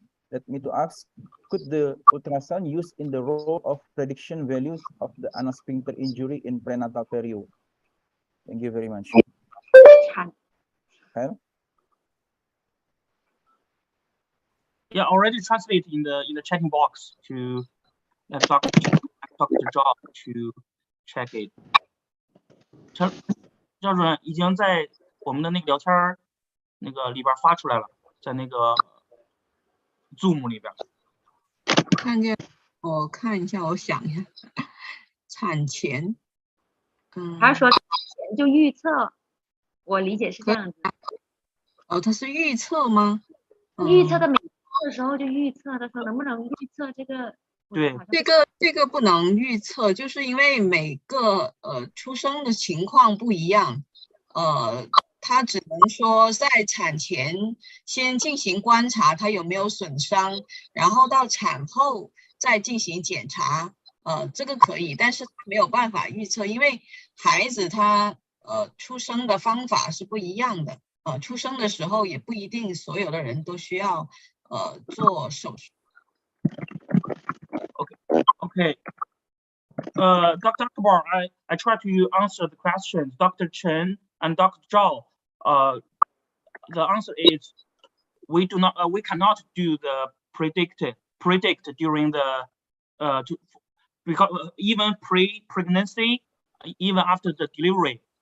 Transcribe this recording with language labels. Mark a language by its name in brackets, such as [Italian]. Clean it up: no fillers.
[English] Let me to ask, could the ultrasound used in the role of prediction values of the anal sphincter injury in prenatal period? Thank you very much. Hello? Yeah, already translated in the checking box to Dr. Zhao to check it. [Chinese] 赵主任已经在我们的那个聊天那个里边发出来了，在那个 Zoom 里边。看见，我看一下，我想一下，产前，他说产前就预测，我理解是这样子。哦，它是预测吗？预测的每的时候就预测，他说能不能预测这个？对，这个不能预测，就是因为每个出生的情况不一样，他只能说在产前先进行观察，他有没有损伤，然后到产后再进行检查，这个可以，但是没有办法预测，因为孩子他出生的方法是不一样的，出生的时候也不一定所有的人都需要做手术。 [English] Okay. Dr. Akbar, I try to answer the questions. Dr. Chen and Dr. Zhao, the answer is we cannot do the predict during the because even pre-pregnancy, even after the delivery.